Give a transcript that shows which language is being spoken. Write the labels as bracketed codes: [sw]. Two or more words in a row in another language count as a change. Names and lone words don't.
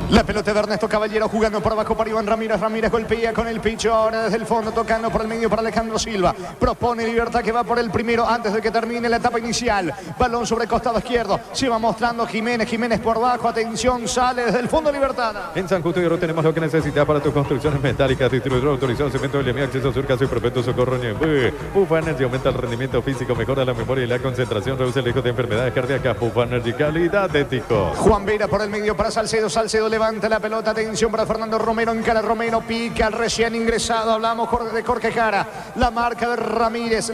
[es] La pelota de Ernesto Caballero jugando por abajo para Iván Ramírez. Ramírez golpea con el picho ahora desde el fondo, tocando por el medio para Alejandro Silva. Propone Libertad que va por el primero antes de que termine la etapa inicial. Balón sobre el costado izquierdo. Se va mostrando Jiménez. Jiménez por abajo. Atención, sale desde el fondo Libertad. En San Justo y Oro tenemos lo que necesitas para tus construcciones metálicas. Distribuidor autorizado, cemento de acceso sur, caso y perfecto socorro Ñembe. Pufa Energy aumenta el rendimiento físico, mejora la memoria y la concentración, reduce el riesgo de enfermedades cardíacas. Pufa Energy, calidad ético. Juan Vera por el medio para Salcedo. Salcedo levanta la pelota. Atención para Fernando Romero. Encara Romero. Pica al recién ingresado. Hablamos de Jorge Jara. La marca de Ramírez.